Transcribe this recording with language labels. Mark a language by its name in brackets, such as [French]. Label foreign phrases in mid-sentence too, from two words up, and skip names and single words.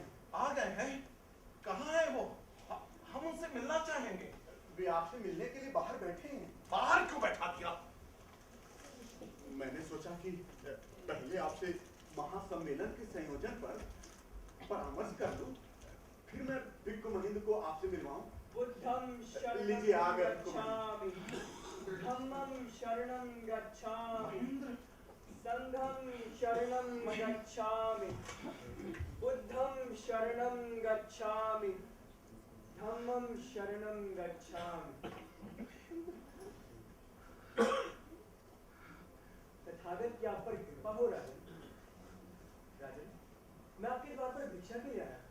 [Hindi] आ गए हैं? कहाँ है वो? हम उनसे मिलना चाहेंगे। वे आपसे मिलने के लिए बाहर बैठे हैं। बाहर क्यों बैठा दिया? मैंने सोचा कि पहले आपसे महासम्मेलन के संयोजन पर परामर्श कर लूं, फिर मैं भिक्षु महेंद्र को आपसे मिलवाऊं। [Pali] बुद्धं शरणं [Hindi] लीजिए आ गए [Pali] गच्छामि, धम्मं शरणं गच्छामि, संघं शरणं गच्छामि, बुद्धं शरणं गच्छामि, धम्मं शरणं गच्छामि। [Hindi] तथागत की आप पर कृपा हो रहा है। राजन, मैं आपके द्वार पर भिक्षा के लिए